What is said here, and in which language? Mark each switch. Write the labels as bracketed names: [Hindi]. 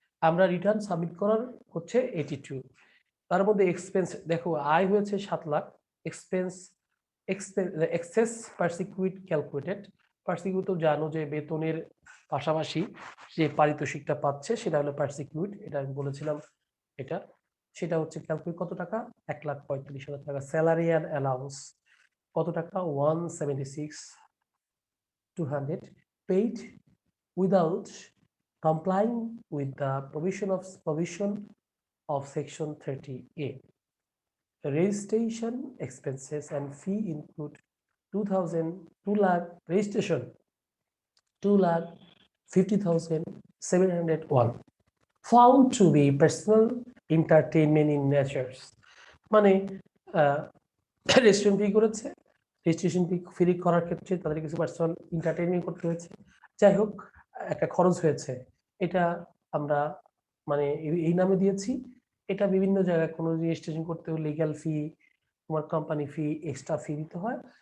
[Bangla] আমরা return submit করার হচ্ছে 82, তার মধ্যে এক্সপেন্স দেখো আয় হয়েছে 7 লাখ, এক্সপেন্স এক্সেস পারসিকিউট ক্যালকুলেটেড। পারসিকিউট তো জানো যে বেতনের পাশাপাশি যে পারিতোষিকটা পাচ্ছে সেটা হলো পারসিকিউট, এটা আমি বলেছিলাম। এটা সেটা হচ্ছে ক্যালকুলেট কত টাকা, 1,35,000 টাকা। স্যালারি অ্যান্ড অ্যালাউন্স কত টাকা, 176,200 paid [English] without complying with the provision of section 30A. The registration expenses and fee include 2 lakh registration, 2,50,701 found to be personal entertainment in nature. [Bangla] মানে রেজিস্ট্রেশন ফি করেছে, রেজিস্ট্রেশন ফি করার ক্ষেত্রে তাদের কিছু personal entertainment করতে হয়েছে। যাই হোক, একটা খরচ হয়েছে, এটা আমরা মানে এই নামে দিয়েছি। এটা বিভিন্ন জায়গায় কোনো রেজিস্ট্রেশন করতে হলে লিগ্যাল ফি, তোমার কোম্পানি ফি, এক্সট্রা ফি দিতে হয়।